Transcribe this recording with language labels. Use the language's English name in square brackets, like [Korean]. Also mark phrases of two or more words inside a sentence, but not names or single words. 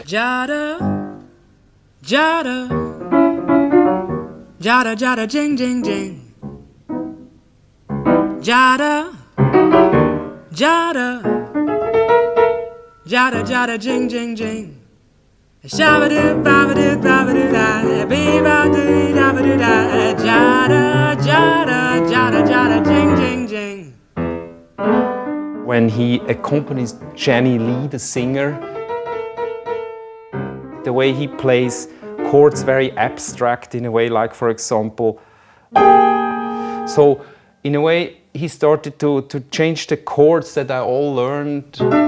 [English] Jada, jada, jada, jada, jing, jing, jing. Jada, jada, jada, jada, jing, jing, jing. Shabba-doo, babba-doo, babba-doo-da, bee-ba-doo, dabba-doo-da, jada, jada, jada, jada, jing, jing, jing. When he accompanies Jenny Lee, the singer, the way he plays chords very abstract in a way, like for example. So in a way, he started to change the chords that I all learned.